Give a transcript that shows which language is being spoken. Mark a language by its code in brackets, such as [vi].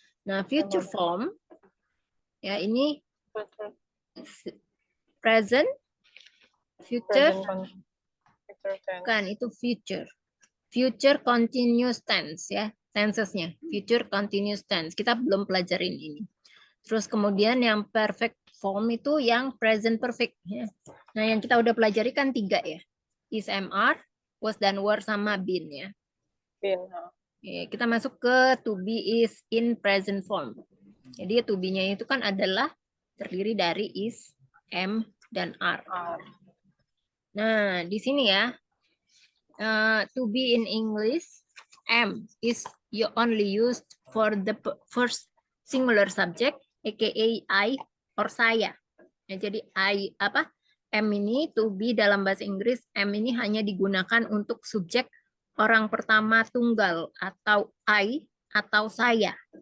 [id] Nah, future form ya ini present, future, kan itu future. Future continuous tense ya, tensesnya. Future continuous tense. Kita belum pelajarin ini. Terus kemudian yang perfect form itu yang present perfect ya. Nah, yang kita udah pelajari kan 3 ya. Is, am, are, was dan were sama been ya. Been. Oke, kita masuk ke [en] to be is in present form. [id] Jadi to be-nya itu kan adalah terdiri dari is, am, dan are. Nah, di sini ya, [en] to be in English, am is you only used for the first singular subject, aka I or saya. [id] Ya, jadi am ini to be dalam bahasa Inggris, am ini hanya digunakan untuk subjek orang pertama tunggal atau I atau saya.